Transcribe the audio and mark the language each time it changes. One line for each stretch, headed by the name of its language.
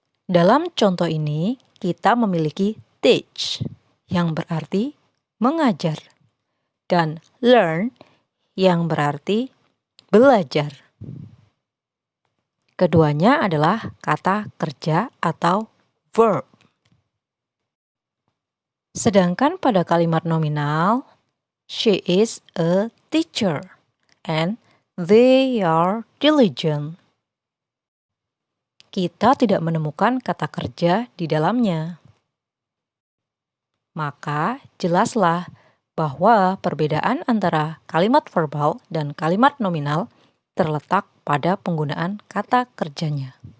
Indonesian: Dalam contoh ini, kita memiliki teach, yang berarti mengajar, dan learn, yang berarti belajar. Keduanya adalah kata kerja atau verb.
English: Sedangkan pada kalimat nominal, she is a teacher and they are diligent.
Indonesian: Kita tidak menemukan kata kerja di dalamnya. Maka jelaslah bahwa perbedaan antara kalimat verbal dan kalimat nominal terletak pada penggunaan kata kerjanya.